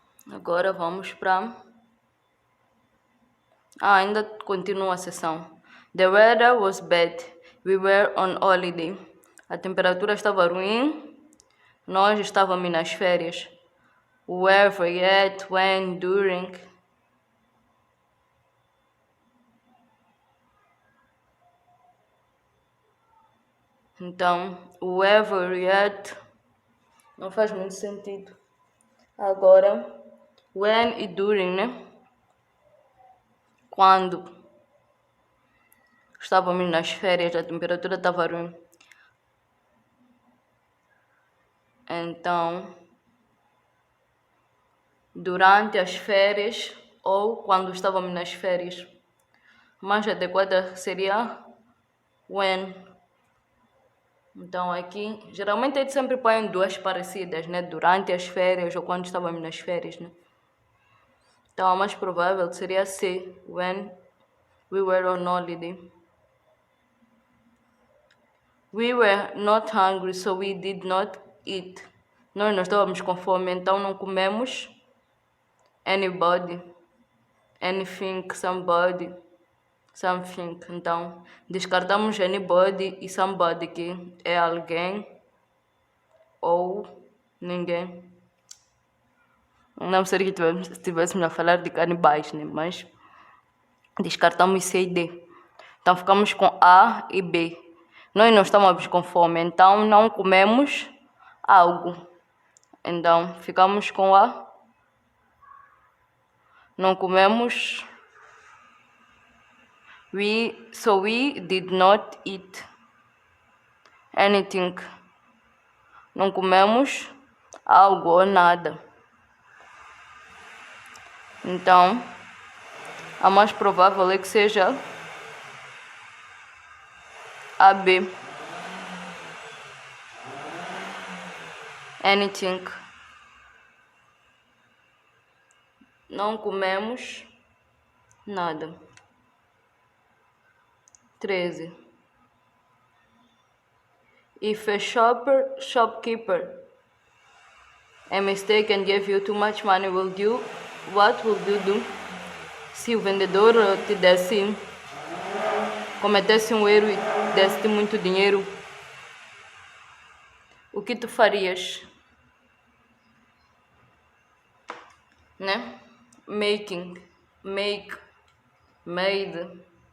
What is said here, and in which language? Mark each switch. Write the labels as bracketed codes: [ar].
[pt] Agora vamos para... ainda continua a sessão. [en] The weather was bad. We were on holiday. [pt] A temperatura estava ruim. Nós estávamos nas férias. [en] Wherever, yet, when, during. [pt] Então, wherever, yet, não faz muito sentido. Agora, when e during, né? Quando estávamos nas férias, a temperatura estava ruim. Então, durante as férias ou quando estávamos nas férias. Mais adequada seria when. Então aqui, geralmente eles sempre põem duas parecidas, né? Durante as férias ou quando estávamos nas férias, né? Então a mais provável seria C, [en] when we were on holiday. We were not hungry, so we did not eat. [pt] Nós não estávamos com fome, então não comemos. [en] Anybody, anything, somebody, something. [pt] Então, descartamos anybody e somebody, que é alguém ou ninguém. Não seria que estivéssemos a falar de canibais, né? Mas descartamos C e D. Então, ficamos com A e B. Nós não estamos com fome, então não comemos algo. Então, ficamos com A. Não comemos. [en] So we did not eat anything. [pt] Não comemos algo ou nada. Então, a mais provável é que seja a B. [en] Anything. [pt] Não comemos nada. 13. [en] If a shopkeeper a mistake and gave you too much money, what will you do? [pt] Se o vendedor te cometesse um erro e desse muito dinheiro, o que tu farias? Né? Making, make, made.